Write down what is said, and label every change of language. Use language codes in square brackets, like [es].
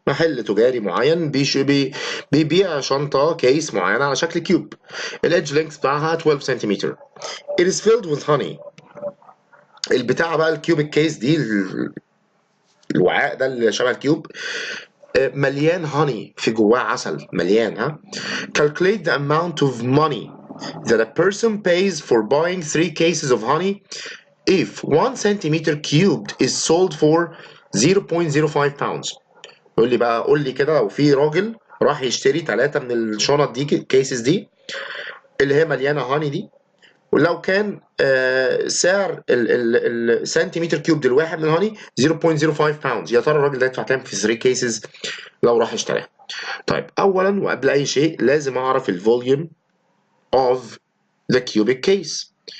[ar] محل تجاري معين بيبيع شنطة كيس معينة على شكل كيوب. الادج length بتاعها 12 سنتيمتر. [en] It is filled with honey. [ar] البتاعة بقى الكيوبيك كيس دي الوعاء ده اللي شبه الكيوب مليان هاني، في جواه عسل مليان. [en] ها calculate the amount of money that a person pays for buying 3 cases of honey if 1 centimeter cubed is sold for 0.05 pounds. [ar] يقول لي بقى قول لي كده لو في راجل راح يشتري 3 من الشنط دي الكيسز دي اللي هي مليانه هاني دي، ولو كان سعر السنتيمتر كيوب الواحد من الهاني 0.05 باوندز، يا ترى الراجل ده يدفع كام في 3 كيسز لو راح اشتراها؟ طيب اولا وقبل اي شيء لازم اعرف [en] الفوليوم of the cubic case.